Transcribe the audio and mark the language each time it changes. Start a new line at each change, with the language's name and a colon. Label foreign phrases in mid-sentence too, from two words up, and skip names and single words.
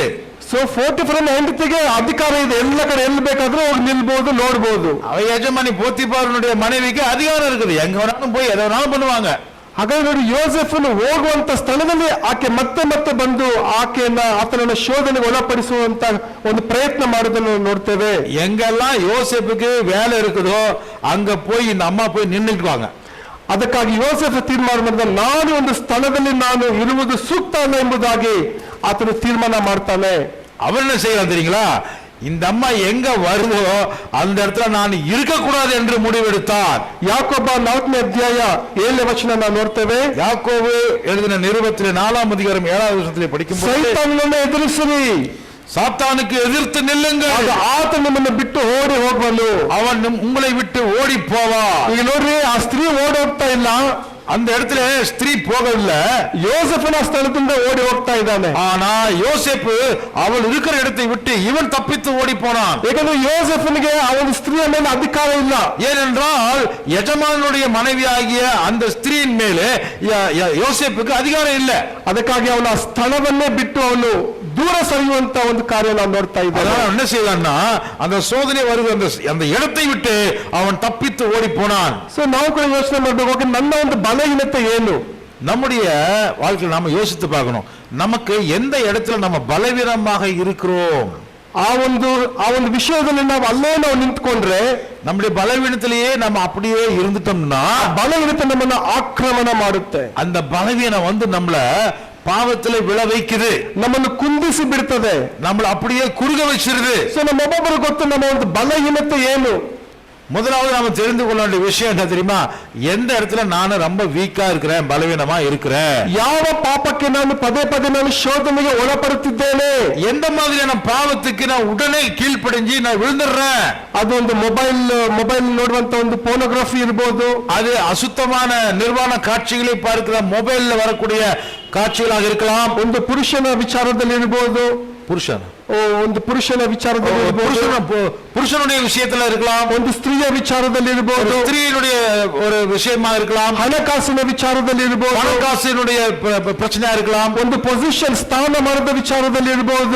Kannada: ಸೊ 44 ಹೆಂಡತಿಗೆ ಅಧಿಕಾರ ಇದೆ, ಎಲ್ಲ ಕಡೆ ಎಲ್ಲಿ ಬೇಕಾದ್ರೂ ಹೋಗಿ ನಿಲ್ಬಹುದು, ನೋಡ್ಬೋದು.
Tamil: அவ எஜமானி போத்திபாரனுடைய மனைவிக்கு அதிகாரம் இருக்குது, எங்க வேணாலும் போய் எதை வேணாலும் பண்ணுவாங்க.
Kannada: ಹಾಗಾಗಿ ನೋಡಿ, ಯೋಸೆಫನು ಹೋಗುವಂತ ಸ್ಥಳದಲ್ಲಿ ಆಕೆ ಮತ್ತೆ ಮತ್ತೆ ಬಂದು ಆತನನ್ನ ಶೋಧನೆಗೆ ಒಳಪಡಿಸುವಂತ ಒಂದು ಪ್ರಯತ್ನ ಮಾಡೋದನ್ನು ನೋಡ್ತೇವೆ.
Tamil: எங்கெல்லாம் யோசேப்புக்கு வேலை இருக்குதோ அங்க போய் இந்த அம்மா போய் நின்னுக்குவாங்க.
Kannada: ಅದಕ್ಕಾಗಿ ಯೋಸೆಫ ತೀರ್ಮಾನ ಮಾಡಿದ, ನಾನು ಒಂದು ಸ್ಥಳದಲ್ಲಿ ನಾನು ಇರುವುದು ಸೂಕ್ತ ಅಲ್ಲ ಎಂಬುದಾಗಿ ಆತನು ತೀರ್ಮಾನ ಮಾಡ್ತಾನೆ.
Tamil: அவர் என்ன செய்யலாம் தெரியுங்களா? இந்த அம்மா எங்க வருதோ அந்த இடத்துல நான் இருக்கக்கூடாது என்று முடிவெடுத்தார்.
Kannada: ಯಾಕೋಬ 4ನೇ ಅಧ್ಯಾಯ 7ನೇ ವಚನ ನಾವು ನೋಡ್ತೇವೆ.
Tamil: யாக்கோபு எழுதின நிருபத்திலே 4ஆம் அதிகாரம் 7வது வசனத்திலே படிக்கும்போது,
Kannada: ಸೈತಾನನನ್ನು ಎದುರಿಸಿರಿ,
Tamil: சாத்தானுக்கு எதிர்த்து நில்லுங்கள்,
Kannada: ಆಗ ಆತ ನಿಮ್ಮನ್ನು ಬಿಟ್ಟು ಓಡಿ ಹೋಗುವನು,
Tamil: அவன் உங்களை விட்டு ஓடி போவான்.
Kannada: ಈಗ ನೋಡ್ರಿ, ಆ ಸ್ತ್ರೀ ಓಡಿ ಹೋಗ್ತಾ ಇಲ್ಲ,
Tamil: அந்த இடத்துல ஸ்திரீ போகவில்லை,
Kannada: ಯೋಸೆಫನ ಸ್ಥಳದಿಂದ ಓಡಿ ಹೋಗ್ತಾ ಇದ್ದಾನೆ.
Tamil: ஆனா யோசேப்பு அவள் இருக்கிற இடத்தை விட்டு இவன் தப்பித்து ஓடி போனான்.
Kannada: ಯಾಕಂದ್ರೆ ಯೋಸೆಫನಿಗೆ ಆ ಒಂದು ಸ್ತ್ರೀಯ ಮೇಲೆ ಅಧಿಕಾರ ಇಲ್ಲ.
Tamil: ஏனென்றால் ಯಜಮಾನனுடைய மனைவியாகிய அந்த ஸ்திரீயின் மேலே யோசேப்புக்கு அதிகாரம் இல்லை.
Kannada: ಅದಕ್ಕಾಗಿ ಅವನ ಸ್ಥಳವನ್ನೇ ಬಿಟ್ಟು ಅವನು ದೂರ ಸರಿಯುವಂತ ಒಂದು ಕಾರ್ಯ ನಾವು ನೋಡ್ತಾ ಇದ್ದೇವೆ.
Tamil: என்ன செய்தான்னா அந்த சோதனை வருகிற அந்த இடத்தை விட்டு அவன் தப்பித்து ஓடி போனான்.
Kannada: ಸೊ ನಾವು ಕೂಡ ಯೋಚನೆ ಮಾಡಬೇಕು, ನನ್ನ ಒಂದು ಬಲಹೀನತೆ ಏನು?
Tamil: நம்முடைய வாழ்க்கையில் நாம யோசித்து பார்க்கணும், நமக்கு எந்த இடத்துல நம்ம பலவீனமாக இருக்கிறோம்.
Kannada: ಆ ಒಂದು ವಿಷಯದಲ್ಲಿ ನಾವು ಅಲ್ಲೇ ನಾವು ನಿಂತ್ಕೊಂಡ್ರೆ,
Tamil: நம்முடைய பலவீனத்திலேயே நம்ம அப்படியே இருந்துட்டோம்னா
Kannada: ಬಲಹೀನತೆ ನಮ್ಮನ್ನ ಆಕ್ರಮಣ ಮಾಡುತ್ತೆ.
Tamil: அந்த பலவீனம் வந்து நம்மள பாவத்திலே விழ வைக்குது,
Kannada: ನಮ್ಮನ್ನು ಕುಂದಿಸಿ ಬಿಡ್ತದೆ,
Tamil: நம்மள அப்படியே குறுக வச்சிருது.
Kannada: ಸೊ ನಮ್ಮೊಬ್ಬರು ಗೊತ್ತು ನಮ್ಮ ಒಂದು ಬಲಹೀನತೆ ಏನು.
Tamil: முதலாவது நாம தெரிந்து கொள்ள வேண்டிய விஷயம் என்ன தெரியுமா? எந்த இடத்துல நான் ரொம்ப வீக்கா இருக்கிறேன், பலவீனமா இருக்கிறேன்,
Kannada: ಯಾವ ಪಾಪಕ್ಕೆ ನಾನು ಪದೇ ಪದೇ ನಾನು ಶೋಧನೆಗೆ ಒಳಪಡುತ್ತಿದ್ದೇನೆ,
Tamil: எந்த மாதிரியான பாவத்துக்கு நான் உடனே கீழ்ப்படிஞ்சு நான் விழுந்துடுறேன்.
Kannada: ಅದು ಒಂದು ಮೊಬೈಲ್ ನೋಡುವಂತ ಒಂದು ಪೋನೋಗ್ರಫಿ ಇರಬಹುದು,
Tamil: அது ಅಸುத்தமான ನಿರ್ವಾಣ ಕಾட்சிகளை பார்க்கிற ಮೊಬೈಲ್ல வரக்கூடிய காட்சிகளாக இருக்கலாம்,
Kannada: ಒಂದು ಪುರುಷನ ವಿಚಾರದಲ್ಲಿ ಇರಬಹುದು, ಒಂದು ಪುರುಷನ ವಿಚಾರದಲ್ಲಿ ಇರಬಹುದು,
Tamil: புருஷனுடைய விஷயத்துல இருக்கலாம்,
Kannada: ಒಂದು ಸ್ತ್ರೀಯ ವಿಚಾರದಲ್ಲಿ ಇರಬಹುದು,
Tamil: ஸ்திரீனுடைய ஒரு விஷயமா இருக்கலாம்,
Kannada: ಹಣಕಾಸಿನ ವಿಚಾರದಲ್ಲಿ ಇರಬಹುದು,
Tamil: ಹಣಕಾಸಿனுடைய பிரச்சனையா இருக்கலாம்,
Kannada: ಒಂದು ಪೊಸಿಷನ್ ಸ್ಥಾನಮಾನದ ವಿಚಾರದಲ್ಲಿ ಇರಬಹುದು,